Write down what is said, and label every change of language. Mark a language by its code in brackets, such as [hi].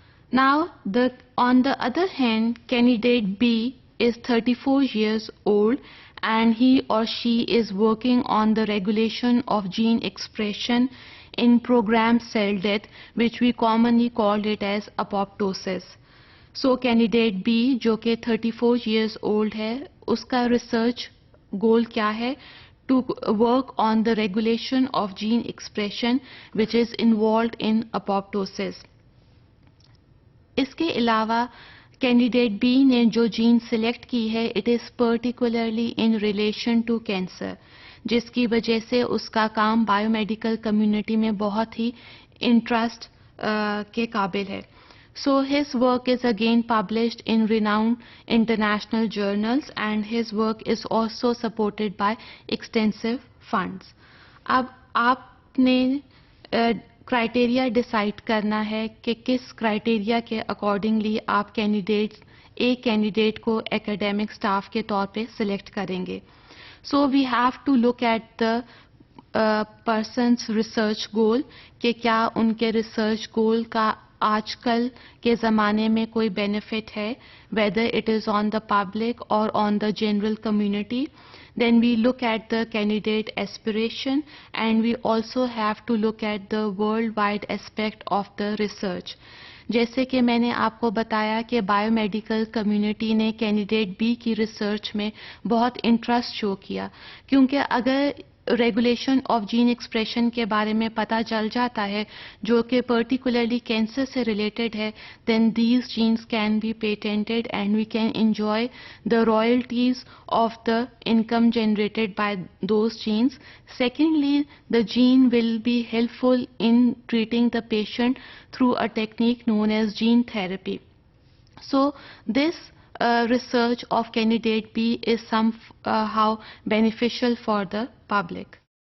[en] Now, on the other hand, candidate B is 34 years old and he or she is working on the regulation of gene expression in programmed cell death, which we commonly call it as apoptosis. So, candidate B, [ur] جو کہ [en] 34 years old ہے, اس کا research goal [ur] کیا ہے؟ [en] To work on the regulation of gene expression which is involved in apoptosis. [ur] اس کے علاوہ candidate be نے جو جین سلیکٹ کی ہے [en] it is particularly in relation to cancer, [ur] جس کی وجہ سے اس کا کام بایو میڈیکل کمیونٹی میں بہت ہی انٹرسٹ کے قابل ہے. [en] So his work is again published in renowned international journals and his work is also supported by extensive funds. [ur] اب آپ نے کرائٹیریا ڈیسائیڈ کرنا ہے کہ کس کرائٹیریا کے اکارڈنگلی آپ ایک کینڈیڈیٹ کو ایکیڈیمک اسٹاف کے طور پہ سلیکٹ کریں گے. [en] so we have to look at the person's research goal [ur] کہ کیا ان کے ریسرچ گول کا آج کل کے زمانے میں کوئی بینیفٹ ہے, [en] whether it is on the public or on the general community. Then we look at the candidate aspiration and we also have to look at the worldwide aspect of the research. [ur] جیسے کہ میں نے آپ کو بتایا کہ bio medical community نے candidate be کی ریسرچ میں بہت انٹرسٹ شو کیا, کیونکہ اگر ریگولیشن آف جین ایکسپریشن کے بارے میں پتہ چل جاتا ہے جو کہ پرٹیکولرلی کینسر سے ریلیٹڈ ہے, [en] Then these genes can be patented and we can enjoy the royalties of the income generated by those genes. Secondly, the gene will be helpful in treating the patient through a technique known as gene therapy. So this research of candidate B is somehow beneficial for the public.